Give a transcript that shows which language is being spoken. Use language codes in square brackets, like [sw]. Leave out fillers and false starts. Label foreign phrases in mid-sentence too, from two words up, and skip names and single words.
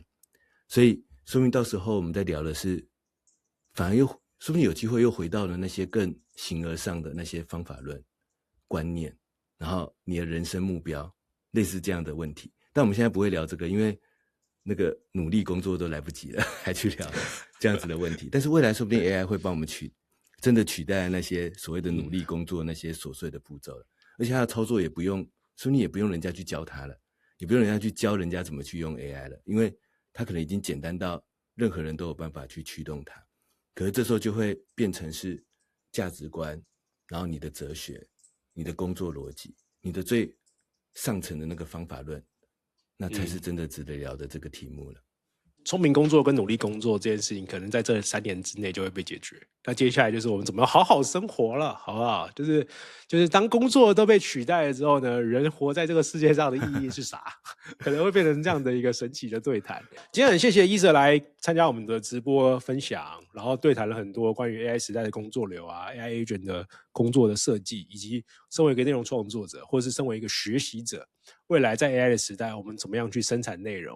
[zh] 所以說明到時候我們在聊的是，反而又說不定有機會又回到了那些更形而上的那些方法論、觀念，然後你的人生目標，類似這樣的問題。但我們現在不會聊這個，因為那個努力工作都來不及了，還去聊這樣子的問題。但是未來說不定 AI 會幫我們真的取代那些所謂的努力工作那些瑣碎的步驟了，而且它的操作也不用，說你也不用人家去教它了，也不用人家去教人家怎麼去用 AI 了，因為它可能已經簡單到任何人都有辦法去驅動它。可是這時候就會變成是價值觀，然後你的哲學、你的工作邏輯、你的最上層的那個方法論，那才是真的值得聊的這個題目了。聰明工作跟努力工作這件事情，可能在這3年之內就會被解決。那接下來就是我們怎麼好好生活了，好不好？就是當工作都被取代了之後呢，人活在這個世界上的意義是啥？可能會變成這樣的一個神奇的對談。今天很謝謝Ether來參加我們的直播分享，然後對談了很多關於 AI 時代的工作流啊 ， [en] AI agent [zh] 的工作的設計，以及身為一個內容創作者，或是身為一個學習者，未來在 AI 的時代，我們怎麼樣去生產內容？